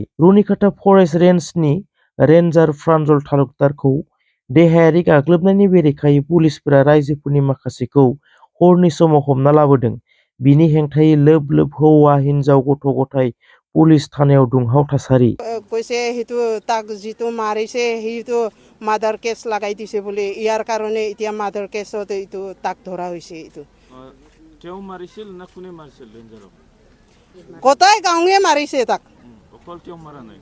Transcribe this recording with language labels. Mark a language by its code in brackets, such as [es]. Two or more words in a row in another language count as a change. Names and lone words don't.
[brx] रुनिकाटा फरेस्ट रेन्जनि रेन्जार प्रान्जल तालुकदारखौ देहायारि गाग्लोबनायनि बेरेखायै पुलिसफोरा रायजोफोरनि माखासेखौ हरनि समाव हमना लाबोदों। बिनि हेंथायै लोब लोब हौवा हिन्जाव गथ' गथाय पुलिस थानायाव दुंहाव थासारि। [as] কৈছে সেইটো তাক যিটো মাৰিছে সেইটো মাৰ্ডাৰ কেছ লগাই দিছে বুলি, ইয়াৰ কাৰণে এতিয়া মাৰ্ডাৰ কেছত এইটো তাক ধৰা হৈছে। এইটো তেওঁ মাৰিছিল না কোনে মাৰিছিল ৰেঞ্জাৰক? গোটাই গাঁৱে মাৰিছে তাক। অকল তেওঁ মাৰা নাই?